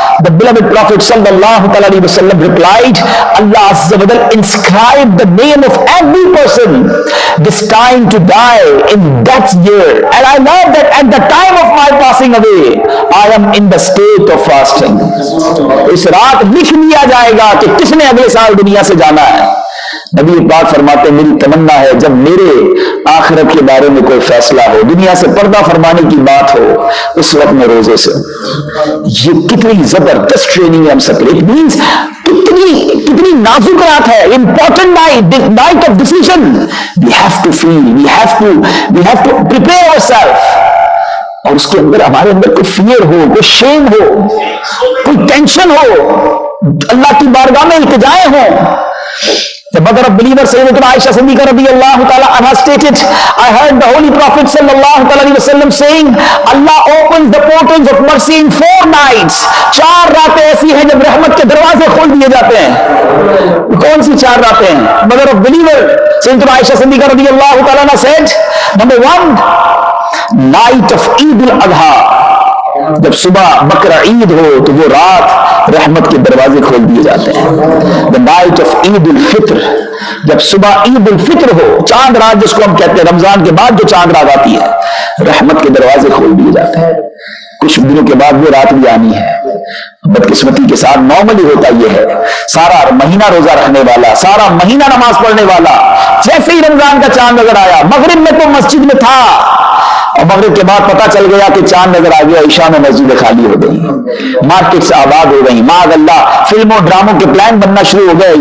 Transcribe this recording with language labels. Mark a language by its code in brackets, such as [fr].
[en] The beloved Prophet sallallahu alaihi wasallam replied, Allah azza wa jalla inscribed the name of every person destined to die in that year, and I love that at the time of my passing away I am in the state of fasting. [ur] اس رات لکھ لیا جائے گا کہ کس نے اگلے سال دنیا سے جانا ہے. نبی پاک فرماتے ہیں میری تمنا ہے جب میرے آخرت کے بارے میں کوئی فیصلہ ہو، دنیا سے پردہ فرمانے کی بات ہو، اس وقت میں روزے سے. یہ کتنی زبردست ٹریننگ ہے ہم سب. [en] it means [ur] کتنی نازک رات ہے، [en] Important night of decision. We have to feel, we have to prepare our self. [ur] اور اس کے اندر ہمارے اندر کوئی فیئر ہو، کوئی شیم ہو، کوئی ٹینشن ہو، اللہ کی بارگاہ میں التجائیں ہوں. [en] The mother of believers Sayyidatuna Aisha Siddiqa radiyallahu ta'ala anha stated, I heard the Holy Prophet sallallahu alaihi wasallam saying, Allah opens the portals of mercy in 4 nights. [ur] 4 راتیں ایسی ہیں جب رحمت کے دروازے کھول دیے جاتے ہیں. کون سی 4 راتیں ہیں؟ [en] Mother of believer Sayyidatuna Aisha Siddiqa radiyallahu ta'ala anha said, number 1, night of Eid al-Adha. [ur] جب صبح بقرہ عید ہو تو وہ رات رحمت کے دروازے کھول دیے جاتے ہیں. [en] The night of [ur] عید الفطر، جب صبح عید الفطر ہو، چاند رات جس کو ہم کہتے ہیں، رمضان کے بعد جو چاند رات آتی ہے، رحمت کے دروازے کھول دیے جاتے ہیں. کچھ دنوں کے بعد وہ رات بھی آنی ہے. بدقسمتی کے ساتھ نارملی ہوتا یہ ہے، سارا مہینہ روزہ رکھنے والا، سارا مہینہ نماز پڑھنے والا، جیسے ہی رمضان کا چاند نظر آیا، مغرب میں تو مسجد میں تھا، اور مغرب کے بعد پتا چل گیا کہ چاند نظر آ گیا، عشاء میں مسجدیں خالی ہو گئی، مارکیٹس آباد ہو گئی، معاذ اللہ فلموں ڈراموں کے پلان بننا شروع ہو گئے.